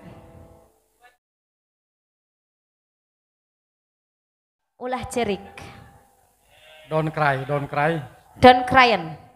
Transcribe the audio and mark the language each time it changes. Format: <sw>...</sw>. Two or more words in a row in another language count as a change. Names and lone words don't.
<su>Ulah cerik.</su> <en>Don't cry, don't cry. Don't cryin'.</en>